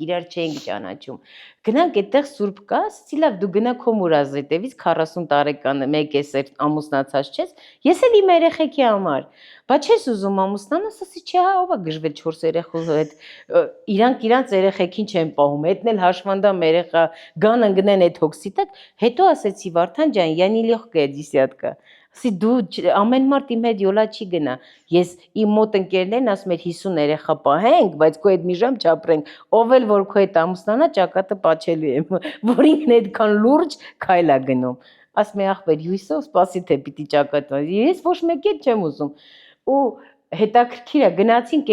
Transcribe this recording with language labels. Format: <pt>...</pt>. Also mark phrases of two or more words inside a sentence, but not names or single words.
<hy>իրար չենք ճանաչում։ Գնանք այդտեղ Սուրբ կա, ասեցի լավ, դու գնա քո մուրազետևից 40 տարեկան մեկ ես ամուսնացած չես, ես էլ իմ երեխեքի համար։ Բա չես ուզում ամուսնանաս, ասի չէ, հա, ով է գժվել 4 երեխու հետ։ Իրանց երեխեքին չեն պահում, հետն էլ հաշվանդամ երեխա, գան ընկնեն այդ հոգսի տակ, հետո ասեցի Վարդան ջան,</hy> <ru>я не легкая десятка։</ru> <hy>Ասի դու ամեն մարդ իմ հետ յոլա չի գնա։ Ես իմ մոտ ընկերներն ասում են 50 երեխա պահենք, բայց քո հետ մի ժամ չապրենք։ Ով էլ որ քո հետ ամուսնանա, ճակատը պաչելու եմ, որ ինքն այդքան լուրջ քայլ է գնում։ Ասում է ախպեր, հույսով սպասի թե պիտի ճակատը։ Ես ոչ մեկ էլ չեմ ուզում։ Ու հետաքրքիր է, գնացինք</hy>